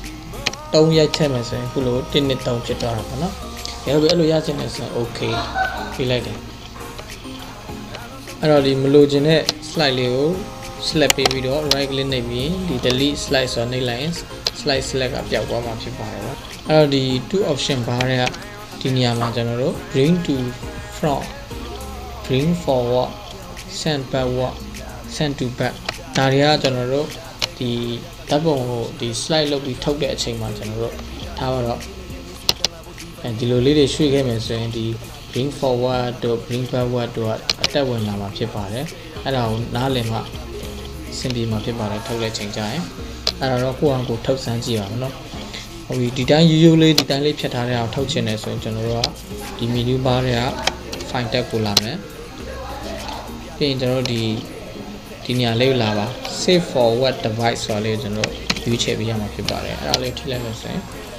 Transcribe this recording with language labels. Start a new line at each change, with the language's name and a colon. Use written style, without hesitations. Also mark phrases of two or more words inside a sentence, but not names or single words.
Burmese: 3 ရိုက်ထည့်မယ်ဆိုရင်ခုလို1 2 3ဖြစ်သွားတာပေါ့နော်အဲ့လိုရချင်တယ်ဆိုရင် okay ပြလိုက်တယ်အဲ့တော့ဒီမလိုချင်တဲ့ slide လေးကို select ပေးပြီးတော့
English: right click
Burmese: နှိပ်ပြီးဒီ
English: delete slide
Burmese: ဆိုတာနှိပ်လိုက်ရင်
English: slide select
Burmese: ကပျောက်သွားမှာဖြစ်ပါတယ်ပေါ့အဲ့တော့ဒီ
English: two option bar
Burmese: တွေကဒီနေရာမှာကျွန်တော် တို့
English: bring to front bring forward send backward send to back
Burmese: ဒါတွေကကျွန်တော်တို့ဒီဓာတ်ပုံကိုဒီ slide လုပ်ပြီးထုတ်တဲ့အချိန်မှာကျွန်တော်တို့ထား ပါတော့ဒီလိုလေးတွေရွှေ့ခဲ့မယ်ဆိုရင်ဒီ
English: bring forward
Burmese: တို့
English: bring backward
Burmese: တို့ကအတက်ဝင်လာမှာဖြစ်ပါတယ်အဲ့ဒါကို နားလည်မှစင်ပြေမှာဖြစ်ပါတယ်ထုတ်တဲ့ချိန်ကျရင်အဲ့တော့ကိုယ့်အကိုထုတ်စမ်းကြည့်ပါမယ်နော်ဟုတ်ပြီဒီတိုင်းရိုးလေးဒီတိုင်းလေးဖြတ်ထားတဲ့အောင်ထုတ်ချင်တယ်ဆိုရင်ကျွန်တော်တို့ကဒီ
English: menu bar
Burmese: တွေက
English: file tab
Burmese: ကိုလာမယ်ပြီးရင်ကျွန်တော်တို့ဒီနေရာလေးကိုလာပါ
English: save forward device
Burmese: ဆိုတာလေးကိုကျွန်တော်ရွေးချယ်ပေးရမှာဖြစ်ပါတယ်အဲ့ဒါလေးထိလိုက်မယ်ဆိုရင်